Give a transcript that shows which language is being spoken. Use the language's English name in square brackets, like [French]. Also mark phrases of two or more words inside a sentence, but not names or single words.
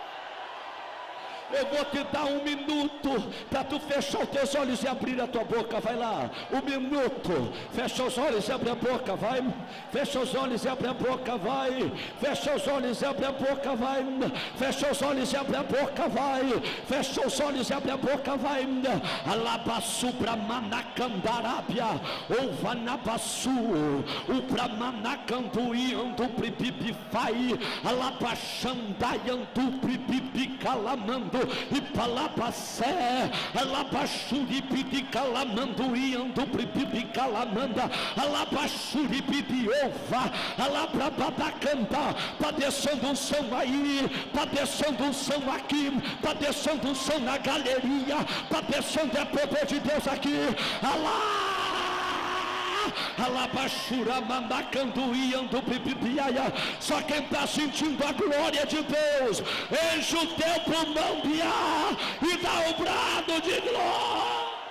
[Portuguese] Eu vou te dar 1 minuto para tu fechar os teus olhos e abrir a tua boca. Vai lá, 1 minuto. Fecha os olhos e abre a boca, vai. Fecha os olhos e abre a boca, vai. Fecha os olhos e abre a boca, vai. Fecha os olhos e abre a boca, vai. Fecha os olhos e abre a boca, vai. Alabaçu Brahmanacandarábia, ou Vanabaçu, o Brahmanacanduiandu Pripipifai, Alabaxandaiandu Pripipicalamando. E palapacé, alabaxuripi calamanduiando pripipi calamanda, alabaxuripi ova, alabrababacanta. Está descendo um som aí, está descendo um som aqui, está descendo um som na galeria, está descendo é poder de Deus aqui. Alá! Alabaxura mandacanduiando pipipiaia. Só quem está sentindo a glória de Deus, enche o teu pulmão de ar e dá um brado de glória.